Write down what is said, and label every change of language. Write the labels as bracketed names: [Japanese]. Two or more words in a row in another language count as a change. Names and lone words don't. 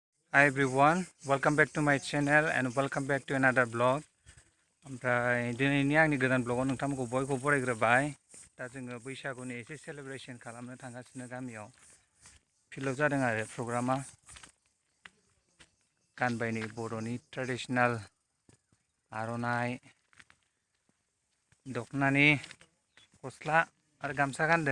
[English] Hi everyone, welcome back to my channel and welcome back to another vlog. [Bodo] ओमफ्राय दिनैनि आंनि गोदान ब्लगाव नोंथांमोनखौ बयखौ बरायग्रोबाय। दा जोङो बैसागुनि एसे सेलिब्रेशन खालामनो थांगासिनो गामियाव। फिल्डआव जादों आरो प्रग्रामा। गानबायनि बर'नि ट्रेडिशनेल आर'नाइ, दखनानि गस्ला आरो गामसा गानदों।